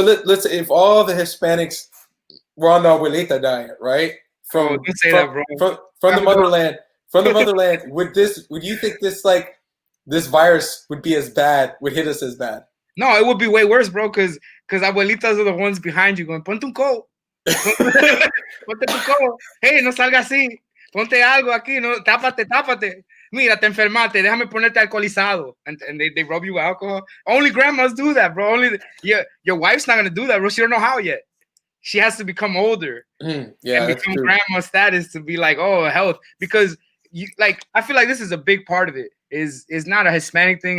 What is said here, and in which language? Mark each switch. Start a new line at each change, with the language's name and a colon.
English: let's if all the Hispanics were on the abuelita diet, right? From the motherland, would you think this virus would be as bad, would hit us as bad? No, it would be way worse, bro, because abuelitas are the ones behind you going,
Spanish: ponte un coat. Ponte tu coat. Hey, no salga así. Ponte algo aquí, no, tápate. Mira, te enfermaste, déjame ponerte alcoholizado.
English: And they rub you with alcohol. Only grandmas do that, bro. Your wife's not going to do that, bro. She don't know how yet. She has to become older and become grandma status to be like, oh, health. Because I feel like this is a big part of it. Is not a Hispanic thing.